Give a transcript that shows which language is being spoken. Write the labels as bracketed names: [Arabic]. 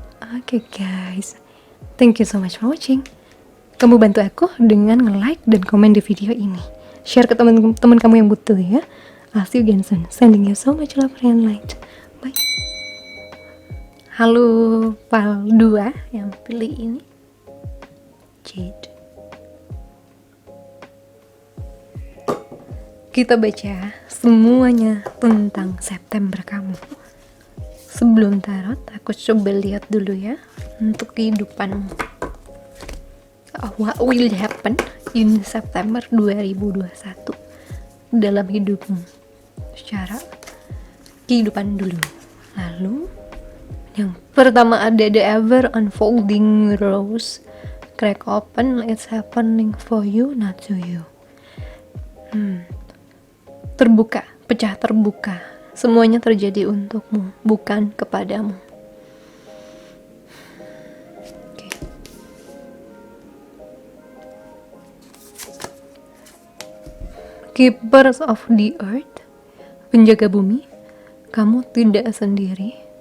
[English] Oke guys, thank you so much for watching. [Indonesian] Kamu bantu aku dengan nge-like dan komen di video ini. Share ke teman-teman kamu yang butuh ya. [English] I'll see you again soon. Sending you so much love and light. Bye. [Indonesian] Halo file 2 yang pilih ini. Jade. Kita baca semuanya tentang September kamu. Sebelum tarot, aku coba lihat dulu ya untuk kehidupanmu. [English] What will happen in September 2021 [Indonesian] dalam hidupmu secara kehidupan dulu. Lalu yang pertama ada the ever unfolding rose. [English] Crack open, it's happening for you, not to you. [Indonesian] Terbuka, pecah terbuka. Semuanya terjadi untukmu, bukan kepadamu. [English] Okay. Keepers of the earth, [Indonesian] penjaga bumi, kamu tidak sendiri.